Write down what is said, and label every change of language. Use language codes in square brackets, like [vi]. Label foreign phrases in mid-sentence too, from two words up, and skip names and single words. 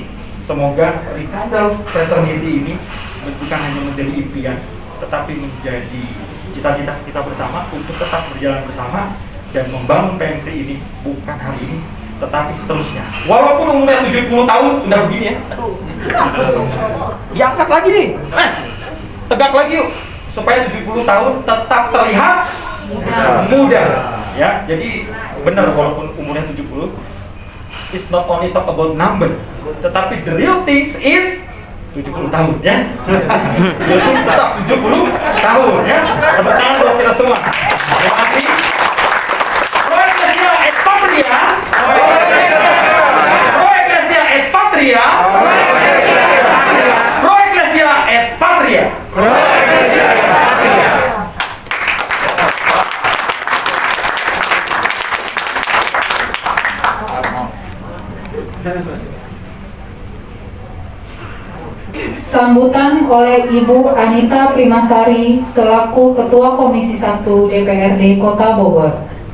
[id] Semoga Rikandel Fraternity ini bukan hanya menjadi impian, tetapi menjadi cita-cita kita bersama untuk tetap berjalan bersama dan membangun PNKRI ini bukan hari ini, tetapi seterusnya. Walaupun umurnya 70 tahun sudah begini ya, diangkat lagi nih, tegak lagi yuk, supaya 70 tahun tetap terlihat muda. Ya, jadi benar walaupun umurnya 70, [en] it's not only talk about number, tetapi the real things is [id] 70 tahun ya. Itu tetap 70 tahun ya. Tepuk tangan buat kita semua. Terima kasih. [la] Pro Ecclesia et Patria. Pro Ecclesia et Patria. Pro Ecclesia et Patria. [id] Sambutan oleh Ibu Anita Primasari selaku Ketua Komisi 1 DPRD Kota Bogor.